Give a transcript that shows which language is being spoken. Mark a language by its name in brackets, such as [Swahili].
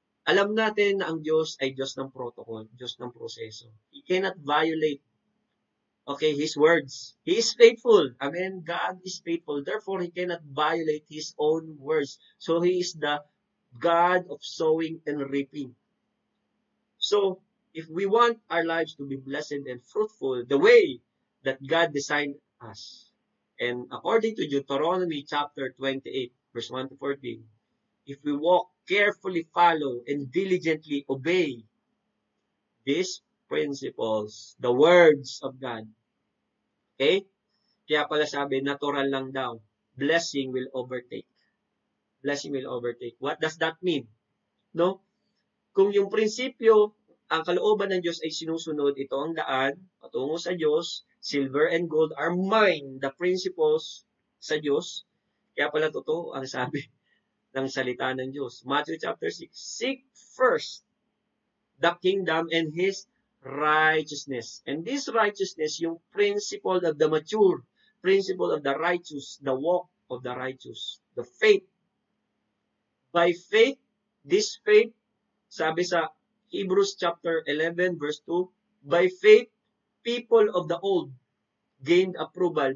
[Filipino] Alam natin na ang Diyos ay Diyos ng protocol, Diyos ng proseso. [English] He cannot violate, okay, His words. He is faithful. Amen? God is faithful. Therefore, He cannot violate His own words. So, He is the God of sowing and reaping. So, if we want our lives to be blessed and fruitful the way that God designed us, and according to Deuteronomy chapter 28, verse 1 to 14, if we walk, carefully follow, and diligently obey these principles, the words of God. Okay? [Filipino] Kaya pala sabi, natural lang daw. [English] Blessing will overtake. Blessing will overtake. What does that mean? No? [Filipino] Kung yung prinsipyo, ang kalooban ng Diyos ay sinusunod, ito ang daan, patungo sa Diyos, [English] silver and gold are mine, [Filipino] the principles sa Diyos. Kaya pala totoo ang sabi ng salita ng Diyos. [English] Matthew chapter 6, seek first the kingdom and His righteousness. And this righteousness, yung principle of the mature, principle of the righteous, the walk of the righteous, the faith. By faith, this faith, [Filipino] sabi sa [English] Hebrews chapter 11 verse 2, by faith, people of the old gained approval.